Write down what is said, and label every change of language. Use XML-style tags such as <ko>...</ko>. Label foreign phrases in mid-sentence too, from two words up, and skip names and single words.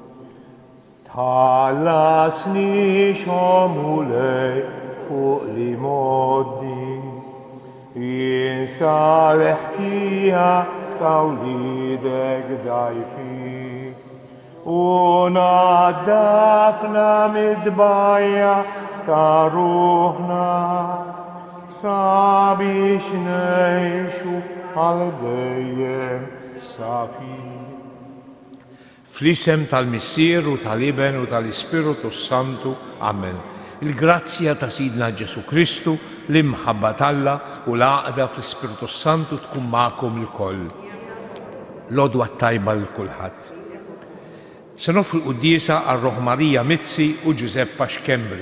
<mt>تخلصني شمولي فوق لمودي ينسى لحكيها توليدك ضعيفي ونضفنا متبايع كروحنا صابيش نعيشو هالديم صافي. Fl-isem tal-Missier u tal-Iben u tal-Ispiritu Santu. Amen. Il-grazzja ta' Sidna Ġesu Kristu, l-imħabba t'Alla u l-għaqda fl-Ispiritu Santu tkun magħkom il-koll. L-għodwa tajba l-kulħadd. Se nofru l-quddiesa għal-Roħ Marija Mizzi u Giuseppa Xkembri.</mt>